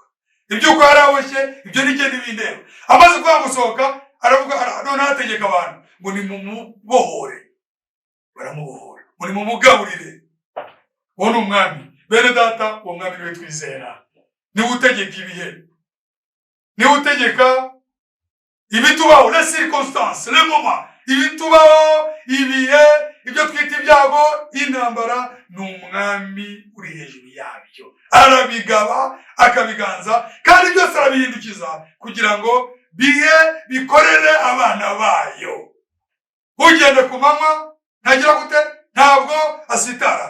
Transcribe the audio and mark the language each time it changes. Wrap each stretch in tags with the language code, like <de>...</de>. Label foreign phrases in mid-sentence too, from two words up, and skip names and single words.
<rw>Ibyo uko yaraboshye ibyo nigende bindeba. Amaze kuvuga gusohoka aravuga none ategeka abantu ngo nimumubohore. Baramubohora, muri mumugaburire. Uwo ni umwami. Bene data, uwo mwami niwe twizera. Niwe utegeka ibihe, niwe utegeka ibitubaho,</rw> <fr>les circonstances, le moment,</fr> <rw>ibitubaho, ibihe, ibyo twita ibyago, intambara. Ni umwami uri hejuru yabyo, arabigaba akabiganza, kandi byose arabihindukiza kugira ngo bihe bikorere abana bayo. Ugenda ku manywa ntagira gute, ntabwo asitara.</rw>